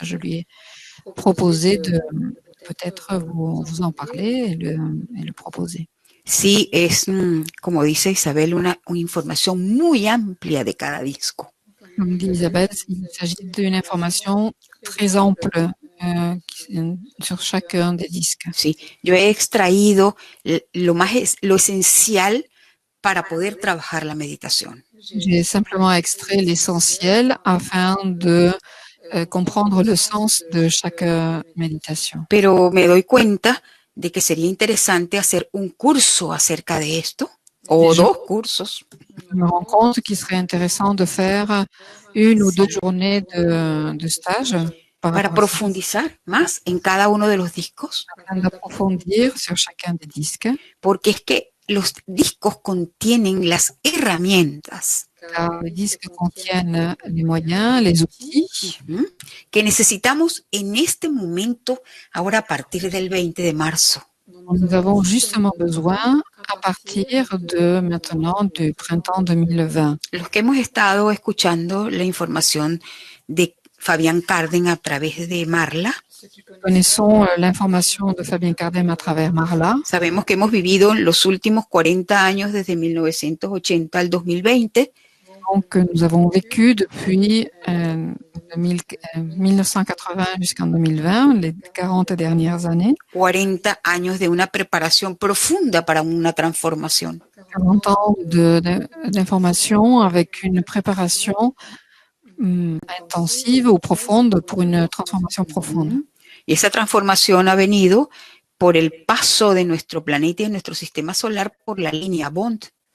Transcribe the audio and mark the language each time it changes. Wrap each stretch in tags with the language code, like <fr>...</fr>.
<fr>Je lui ai proposé de peut-être vous en parler et le proposer.</fr> <es>Sí, es, como dice Isabel, una información muy amplia de cada disco.</es> <fr>Comme dit Isabelle, il s'agit d'une information très ample sur chacun des disques.</fr> <es>Sí, yo he extraído lo esencial para poder trabajar la meditación.</es> <fr>J'ai simplement extrait l'essentiel afin de comprendre le sens de chaque méditation.</fr> <es>Pero me doy cuenta de que sería interesante hacer un curso acerca de esto o 2 cursos.</es> <fr>Je me rends compte qu'il serait intéressant de faire 1 ou 2 journées de stage</fr> <es>para profundizar más en cada uno de los discos.</es> <fr>afin d'approfondir sur chacun des disques.</fr> <es>Porque es que los discos contienen las herramientas</es> <fr>Car les disques contiennent les moyens, les outils</fr> <es>que necesitamos en este momento, ahora a partir del 20 de marzo.</es> <fr>dont nous avons justement besoin à partir de maintenant du printemps 2020.</fr> <es>Los que hemos estado escuchando la información de Fabián Carden a través de Marla,</es> <fr>Connaissons l'information de Fabien Cardem à travers Marla.</fr> <es>sabemos que hemos vivido los últimos 40 años desde 1980 al 2020.</es> <fr>Donc, nous avons vécu depuis 1980 jusqu'en 2020, les 40 dernières années.</fr> <es>40 años de una preparación profunda para una transformación.</es> <fr>40 ans d'information avec une préparation intensive ou profonde pour une transformation profonde.</fr> <es>Y esa transformación ha venido por el paso de nuestro planeta y de nuestro sistema solar por la línea Bond.</es>